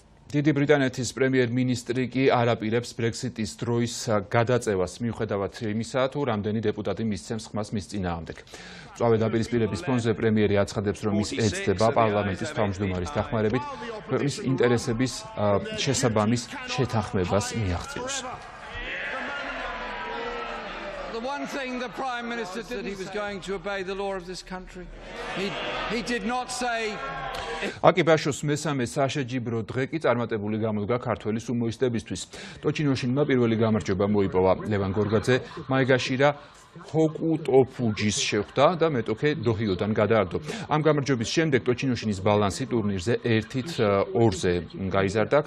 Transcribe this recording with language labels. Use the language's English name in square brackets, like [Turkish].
[Georgian] დიდი ბრიტანეთის პრემიერ-მინისტრი კი არ აპირებს ბრექსიტის დროის გადაწევას, მიუხედავად იმისა, თუ რამდენი დეპუტატი მისცემს ხმას მის წინააღმდეგ. მწვავე დაპირისპირების ფონზე პრემიერი აცხადებს, რომ ის ეცდება პარლამენტის თავმჯდომარის დახმარებით ქვეყნის ინტერესების შესაბამის შეთანხმებას მიაღწიოს. [English] The one thing the Prime Minister did he was going to obey the law of this country. He did not say [Georgian] აკიბაშოს მესამე საშეჯიბრო დღე კი წარმატებული გამოდგა ქართველი სუმოისტებისთვის. ტოჩინოშინმა პირველი გამარჯვება მოიპოვა. ლევან გორგაძე მაიგაშირა ჰოკუტოფუჯის შეხვდა და მეტოქე დოჰიოდან გადაარდო. ამ გამარჯვების შემდეგ ტოჩინოშინის ბალანსი ტურნირზე 1-2-ზე გაიზარდა.